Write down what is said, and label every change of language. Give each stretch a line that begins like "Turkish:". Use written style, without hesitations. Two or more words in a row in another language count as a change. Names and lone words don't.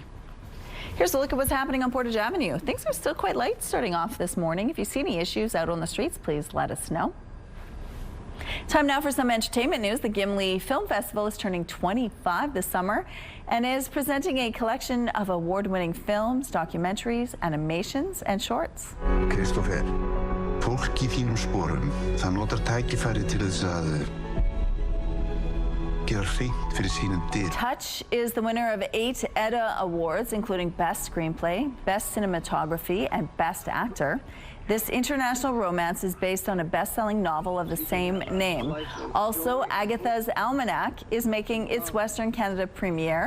English: Here's a look at what's happening on Portage Avenue. Things are still quite light starting off this morning. If you see any issues out on the streets, please let us know. Time now for some entertainment news. The Gimli Film Festival is turning 25 this summer and is presenting a collection of award-winning films, documentaries, animations, and shorts.
Icelandic: Kristoffer, fólk í þínum sporum, það notar tækifæri til þess að gera hreint fyrir sínum dyrum.
English: Touch is the winner of 8 Edda Awards, including Best Screenplay, Best Cinematography, and Best Actor. This international romance is based on a best-selling novel of the same name. Also, Agatha's Almanac is making its Western Canada premiere.